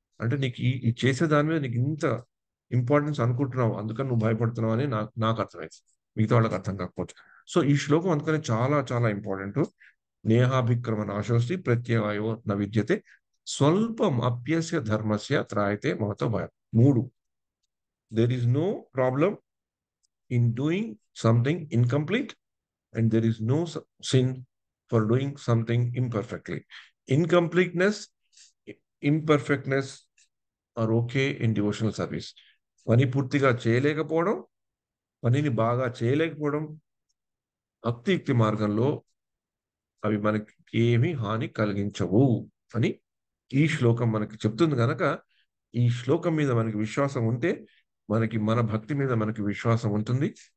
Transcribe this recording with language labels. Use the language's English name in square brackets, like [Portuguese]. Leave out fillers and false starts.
[Telugu] అంటే నీకు ఈ చేసే దాని మీద నీకు ఇంత ఇంపార్టెన్స్ అనుకుంటున్నావు, అందుకని నువ్వు భయపడుతున్నావు అని నాకు అర్థమైంది, మిగతా వాళ్ళకి అర్థం కాకపోవచ్చు. సో ఈ శ్లోకం అందుకని చాలా చాలా ఇంపార్టెంట్. [Sanskrit] నేహాభిక్రమ నాశోస్తి ప్రత్యయో న విద్యతే స్వల్పం అప్యస్య ధర్మస్య త్రాయతే మహతో భయం. [English] 3, there is no problem in doing something incomplete, and there is no sin for doing something imperfectly. Incompleteness, imperfectness are okay in devotional service. [Telugu] పని పూర్తిగా చేయలేకపోవడం, పనిని బాగా చేయలేకపోవడం భక్తియుక్తి మార్గంలో అవి మనకి ఏమీ హాని కలిగించవు అని ఈ శ్లోకం మనకి చెప్తుంది కనుక ఈ శ్లోకం మీద మనకి విశ్వాసం ఉంటే మనకి మన భక్తి మీద మనకి విశ్వాసం ఉంటుంది.